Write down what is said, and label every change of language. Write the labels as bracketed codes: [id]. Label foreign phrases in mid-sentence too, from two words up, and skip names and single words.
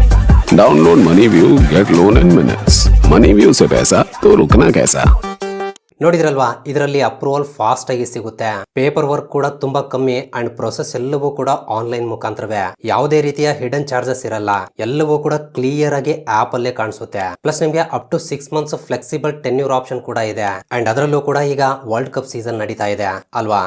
[en] download Money View, get loan in minutes. [hi] मनी व्यू से पैसा तो रुकना कैसा. [kn] ನೋಡಿದ್ರಲ್ವಾ, ಇದರಲ್ಲಿ [en] approval fast [kn] ಆಗಿ ಸಿಗುತ್ತೆ. [en] paper work [kn] ಕೂಡ ತುಂಬಾ ಕಮ್ಮಿ [en] and process [kn] ಎಲ್ಲವೂ ಕೂಡ ಆನ್ಲೈನ್ ಮುಖಾಂತರವೇ. ಯಾವುದೇ ರೀತಿಯ [en] hidden charges [kn] ಇರಲ್ಲ. ಎಲ್ಲವೂ ಕೂಡ ಕ್ಲಿಯರ್ ಆಗಿ ಆಪ್ ಅಲ್ಲೇ ಕಾಣಿಸುತ್ತೆ. ಪ್ಲಸ್ ನಿಮಗೆ [en] up to 6 months flexible tenure option [kn] ಕೂಡ ಇದೆ. ಅಂಡ್ ಅದರಲ್ಲೂ ಕೂಡ ಈಗ [en] World Cup season [kn] ನಡೀತಾ ಇದೆ ಅಲ್ವಾ.